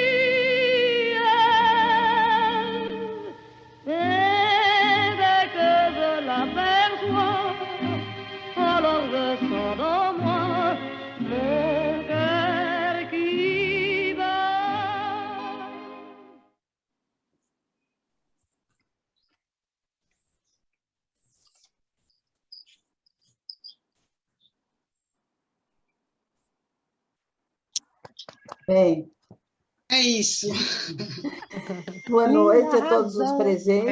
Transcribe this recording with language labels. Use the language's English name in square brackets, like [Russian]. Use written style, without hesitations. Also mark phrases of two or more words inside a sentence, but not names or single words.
[French] Et dès que je l'aperçois, alors je sens dans moi mon cœur qui bat. [Portuguese] Bem, É isso. boa noite a todos os presentes.